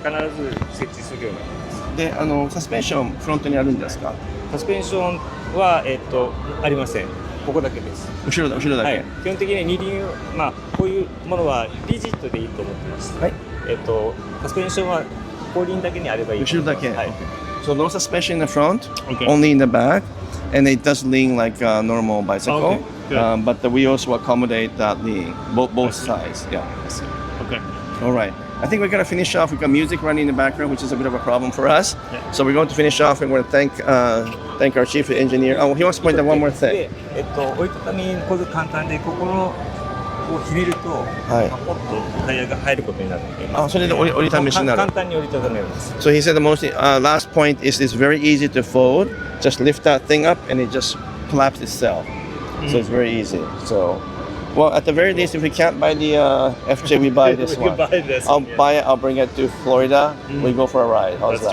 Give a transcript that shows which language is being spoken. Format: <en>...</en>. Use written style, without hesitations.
<ja>傾いて必ず設置するようになりで、ます。サスペンションフロントにあるんですか？サスペンションはありません。ここだけです。後ろだけ。はい。基本的に二輪こういうものはリジットでいいと思ってます。はい。サスペンションは後輪だけにあればいい。後ろだけ。はい。</ja> <en>So no suspension in the front, only in the back, and it does lean like a normal bicycle. But the wheels will accommodate that lean, both sides. Yeah. Okay. All right. I think we're going to finish off. We've got music running in the background, which is a bit of a problem for us. So we're going to finish off, and we're going to thank our chief engineer. Oh, he wants to point out one more thing.</en> <ja>折りたたみこれ簡単でここのをひねるとポッとタイヤが入ることになるので。あ、それで折りたたみしなる。簡単に折りたためます。</ja> <en>So he said the most last point is it's very easy to fold. Just lift that thing up, and it just collapses itself. So it's very easy. So, well, at the very least, if we can't buy the FJ, we buy this one. I'll buy it. I'll bring it to Florida. We go for a ride. How's that?</en>